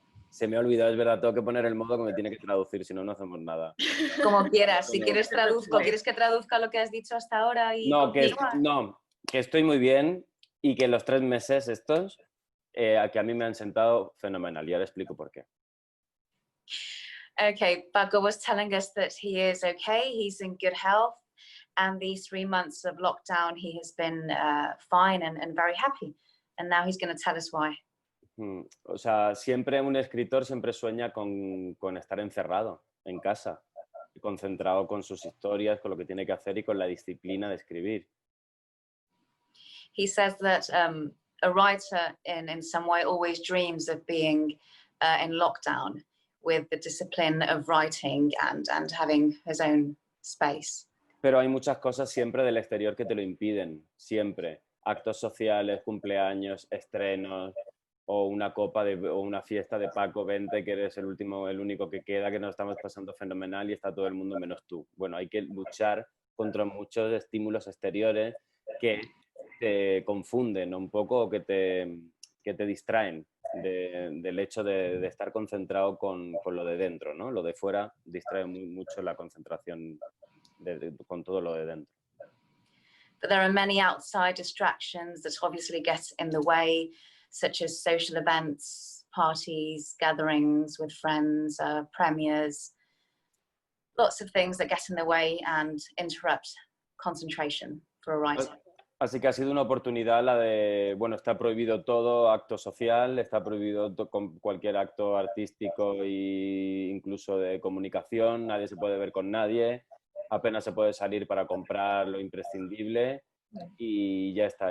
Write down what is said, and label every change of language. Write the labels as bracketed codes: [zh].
[es] Se me ha olvidado, es verdad, tengo que poner el modo que me tiene que traducir, si no, no hacemos nada. Como quieras, si quieres traduzco, ¿quieres que traduzca lo que has dicho hasta ahora? Y no, que estoy muy bien y que los 3 meses estos, que a mí me han sentado fenomenal. Y ahora explico por qué. [en] Okay, Paco was telling us that he is okay, he's in good health, and these 3 months of lockdown he has been fine and very happy. And now he's going to tell us why. [es] O sea, siempre un escritor siempre sueña con estar encerrado en casa. concentrado con sus historias, con lo que tiene que hacer y con la disciplina de escribir. [en] He says that a writer in some way always dreams of being in lockdown with the discipline of writing and having his own space. [es] Pero hay muchas cosas siempre del exterior que te lo impiden, siempre. Actos sociales, cumpleaños, estrenos, o una copa o una fiesta de Paco, vente, que eres el único que queda, que nos estamos pasando fenomenal y está todo el mundo menos tú. Bueno, hay que luchar contra muchos estímulos exteriores que te confunden un poco o que te distraen del hecho de estar concentrado con lo de dentro, ¿no? Lo de fuera distrae mucho la concentración con todo lo de dentro. [en] But there are many outside distractions that obviously get in the way, such as social events, parties, gatherings with friends, premieres, lots of things that get in the way and interrupt concentration for a writer. [es] Así que ha sido una oportunidad la de, bueno, está prohibido todo acto social, está prohibido cualquier acto artístico e incluso de comunicación, nadie se puede ver con nadie, apenas se puede salir para comprar lo imprescindible y ya está.